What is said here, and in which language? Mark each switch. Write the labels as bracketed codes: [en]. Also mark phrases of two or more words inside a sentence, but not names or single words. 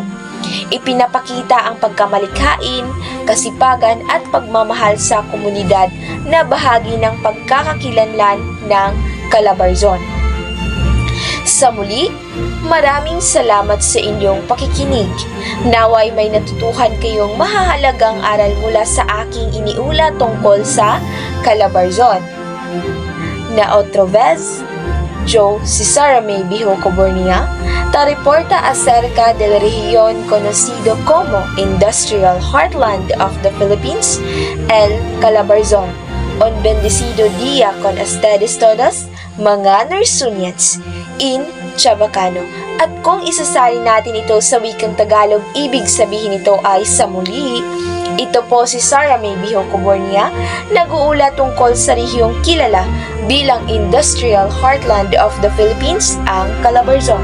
[tl] Ipinapakita ang pagkamalikhain, kasipagan at pagmamahal sa komunidad na bahagi ng pagkakakilanlan ng Calabarzon. Sa muli, maraming salamat sa inyong pakikinig. Naway may natutuhan kayong mahahalagang aral mula sa aking iniula tungkol sa Calabarzon. [cbk] Na otra vez, yo, si Sara May Bihoco Bornia, ta reporta acerca del región conocido como [en] Industrial Heartland of the Philippines, [cbk] el Calabarzon. Un bendecido día con ustedes todos, mga Nersunians, [en] in Chabacano. [tl] At kung isasalin natin ito sa wikang Tagalog, ibig sabihin nito ay sa muli, Ito po si Sarah May Biho Cubornia, nag-uulat tungkol sa rehiyong kilala bilang [en] Industrial Heartland of the Philippines, [tl] ang Calabarzon.